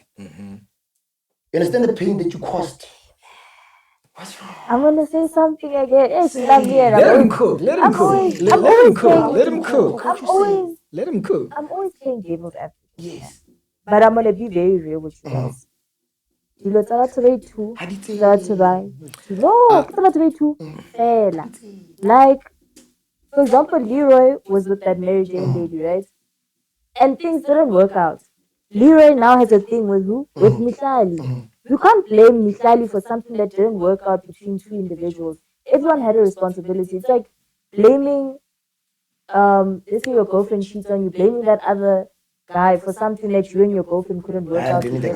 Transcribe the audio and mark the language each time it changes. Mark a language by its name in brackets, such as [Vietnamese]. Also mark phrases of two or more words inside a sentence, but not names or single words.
[English] You understand the pain that you caused? What's wrong? I'm gonna say something again. Hey, she's not here. Let him cook. Let him I'm cook. always- Let I'm him always cook. saying- Let him cook. Let him cook. I'm always playing devil's advocate. Yes. But I'm gonna be very real with you guys. [Tswana] Dilo tsa batho ba i-two, tsa batho ba- No, tsa batho ba i-two, fela. [English] Like, for example, Leroy was with that Mary Jane lady, right? And things didn't work out. Leroy now has a thing with who? With Mihlali. You can't blame Mihlali for something that didn't work out between two individuals. Everyone had a responsibility. It's like blaming, let's say your girlfriend cheats on you, blaming that other guy for something that you and your girlfriend couldn't work out together.